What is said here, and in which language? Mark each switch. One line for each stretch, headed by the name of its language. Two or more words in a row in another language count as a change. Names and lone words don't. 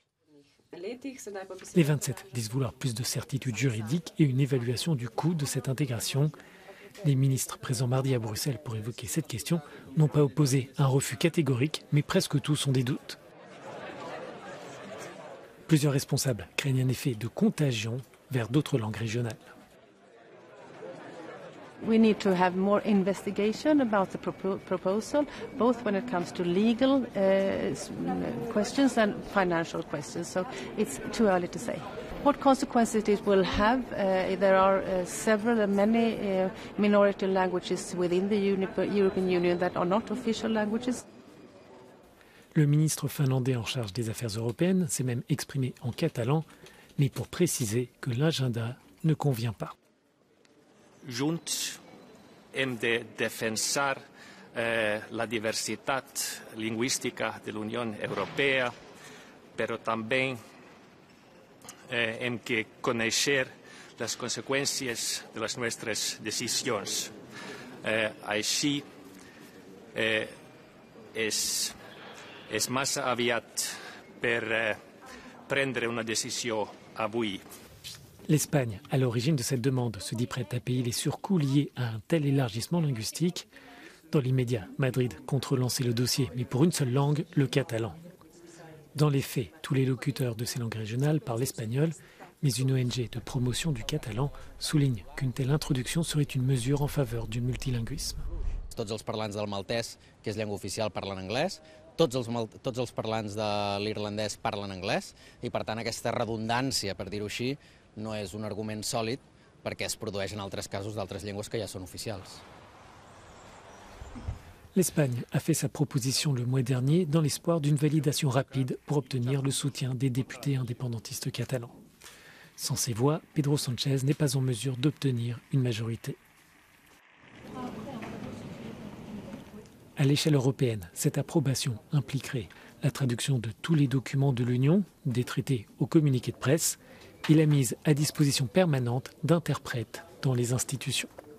French: Les 27 disent vouloir plus de certitude juridique et une évaluation du coût de cette intégration. Les ministres présents mardi à Bruxelles pour évoquer cette question n'ont pas opposé un refus catégorique, mais presque tous ont des doutes. Plusieurs responsables craignent un effet de contagion vers d'autres langues régionales.
English: We need to have more investigation about the proposal, both when it comes to legal questions and financial questions. So it's too early to say. What consequences it will have? There are many minority languages within the European Union that are not official languages.
French: Le ministre finlandais en charge des affaires européennes s'est même exprimé en catalan, mais pour préciser que l'agenda ne convient pas.
Catalan: Junts hem de defensar
Spanish: la diversidad lingüística de la Unión Europea, pero también hem que conocer las consecuencias de las nuestras decisiones.
Catalan: Així és massa aviat per prendre una decisió avui.
French: L'Espagne, à l'origine de cette demande, se dit prête à payer les surcoûts liés à un tel élargissement linguistique. Dans l'immédiat, Madrid compte relancer le dossier, mais pour une seule langue, le catalan. Dans les faits, tous les locuteurs de ces langues régionales parlent espagnol, mais une ONG de promotion du catalan souligne qu'une telle introduction serait une mesure en faveur du multilinguisme.
Catalan: Tots els parlants del maltès, que és llengua oficial, parlen anglès. Tots els parlants de l'irlandès parlen anglès i, per tant, aquesta redundància, per dir-ho així, no és un argument sòlid perquè es produeix en altres casos d'altres llengües que ja són oficials.
French: L'Espagne a fait sa proposition le mois dernier dans l'espoir d'une validation rapide pour obtenir le soutien des députés indépendantistes catalans. Sans ces voix, Pedro Sánchez n'est pas en mesure d'obtenir une majorité. À l'échelle européenne, cette approbation impliquerait la traduction de tous les documents de l'Union, des traités aux communiqués de presse, et la mise à disposition permanente d'interprètes dans les institutions.